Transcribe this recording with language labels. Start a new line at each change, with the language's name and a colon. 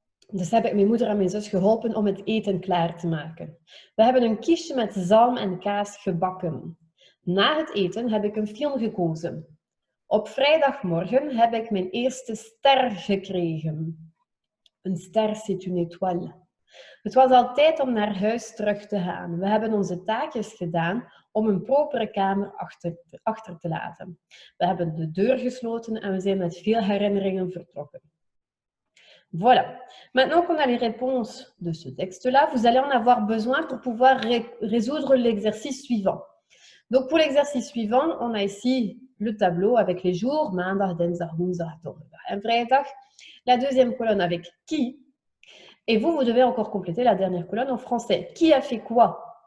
Dutch: Dus heb ik mijn moeder en mijn zus geholpen om het eten klaar te maken. We hebben een quiche met zalm en kaas gebakken. Na het eten heb ik een film gekozen. Op vrijdagmorgen heb ik mijn eerste ster gekregen. Een ster,
French: c'est une étoile.
Dutch: Het was al tijd om naar huis terug te gaan. We hebben onze taakjes gedaan om een propere kamer achter te laten. We hebben de deur gesloten en we zijn met veel herinneringen vertrokken.
French: Voilà. Maintenant qu'on a les réponses de ce texte-là, vous allez en avoir besoin pour pouvoir résoudre l'exercice suivant. Donc pour l'exercice suivant, on a ici le tableau avec les jours,
Dutch: maandag, dinsdag, woensdag, donderdag en vrijdag.
French: La deuxième colonne avec qui. Et vous devez encore compléter la dernière colonne en français. Qui a fait quoi?